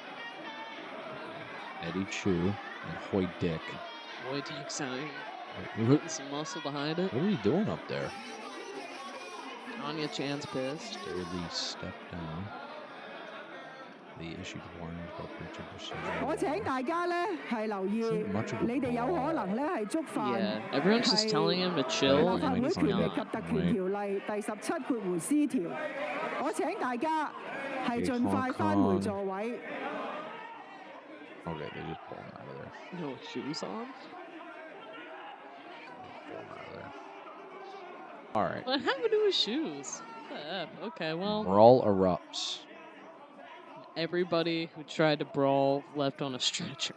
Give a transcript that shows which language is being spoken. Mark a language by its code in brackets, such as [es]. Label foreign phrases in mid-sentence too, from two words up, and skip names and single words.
[en] Eddie Chu and Hoy Dick. Boy, do you sound Wait, putting some muscle behind it. what are you doing up there? Anya Chan's pissed. Staley stepped down. They issued warnings about breach of procedure. [yue] 我請大家咧係留意， [en] Isn't much of a [yue] 你哋有可 [en] brawl. [yue] 能咧係觸犯 [en] Yeah, everyone's just telling him to chill, [yue] 立 [en] and [yue] 法會 [en] he's [yue] 權力 [en] not. [yue] 及特權條例第17C 條。我請大家係盡快返回座位。 [en] Okay, they just pulled him out of there. No shoes on? Pull him out of there. Alright. What happened to his shoes? What the F? Okay, well, Brawl erupts. everybody who tried to brawl left on a stretcher.